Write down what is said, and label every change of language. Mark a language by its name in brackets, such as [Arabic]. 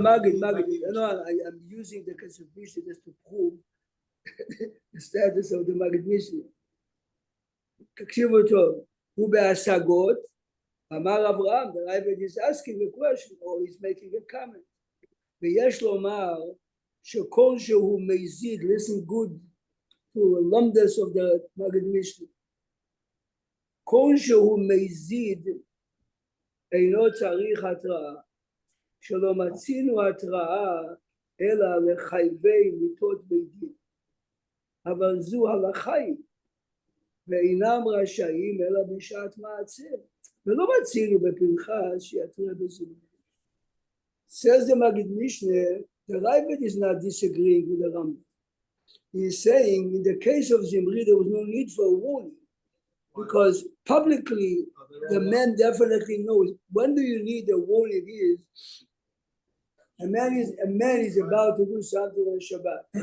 [English] No, Maggid. No, I'm using the Kesef Mishneh just to prove the status of the Maggid Mishneh. [Hebrew] תקשיבו טוב, הוא בהשגות, אמר אברהם, [English] the Rebbe is asking a question, or he's making a comment. [Hebrew] ויש לומר שכל שהוא מזיד, [English] listen good to the lumdus of the Maggid Mishneh, [Hebrew] כל שהוא מזיד אינו צריך התראה, שלא מצינו התראה אלא לחייבי מיתות בית דין, אבל זו הלכה היא, ואינם רשאים אלא בשעת מעצר, ולא מצינו בפנחס שיתריע בזמן. [English] Says the Maggid Mishneh, the Rebbe is not disagreeing with the Rambam. He is saying in the case of Zimri, there was no need for a warning because publicly the man definitely knows. When do you need a warning? Is a man is about to do something on Shabbat.